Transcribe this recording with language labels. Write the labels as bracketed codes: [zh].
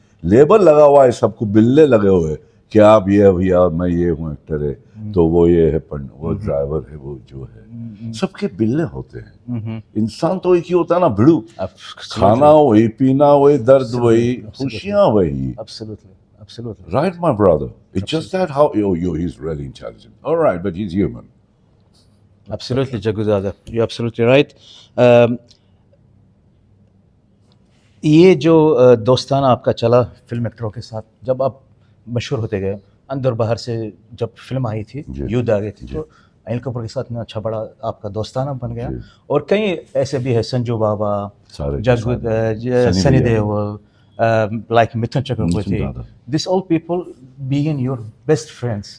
[hi] Label लगा हुआ है सबको, बिल्ले लगे हुए हैं कि आप ये भैया, मैं ये हूँ एक्टर है, तो वो ये है, वो ड्राइवर है, वो जो है, सबके बिल्ले होते हैं। इंसान तो एक ही होता है ना, भिड़ू। खाना वही, पीना वही, दर्द वही, खुशियाँ वही। [en] Absolutely, absolutely. Right, my brother. It's just that how he's really intelligent. All right, but he's human. Absolutely, Jaguzada. You're absolutely right. [hi] ये जो दोस्ताना आपका चला फिल्म एक्टरों के साथ, जब आप मशहूर होते गए, अंदर बाहर से जब फिल्म आई थी, जी। युद्ध आ गई थी, तो अनिल कपूर के साथ इतना अच्छा बड़ा आपका दोस्ताना बन गया। जी। और कई ऐसे भी है, संजू बाबा, सारे जगू, सनी सनी देओल, देओल, like मिथुन चक्रवर्ती. दादा। [en] These all people being your best friends.